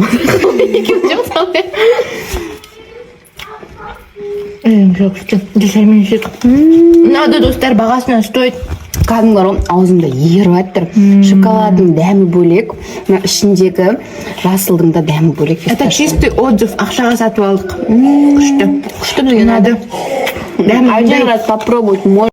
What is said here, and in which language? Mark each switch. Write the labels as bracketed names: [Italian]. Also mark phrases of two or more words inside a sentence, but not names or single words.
[Kazakh] Жоқ, дешаймен жедік. Надо, достар, бағасынан стоит. Кәдімгі аузымда еріп аттыр. Шоколадың дәмі бөлек, ішіндегі жасылдың да дәмі бөлек. [Russian] Это чистый отзыв, [Kazakh] ақшаға сатып алдық. Күшті бізге надо. [Russian] Один раз попробовать можно.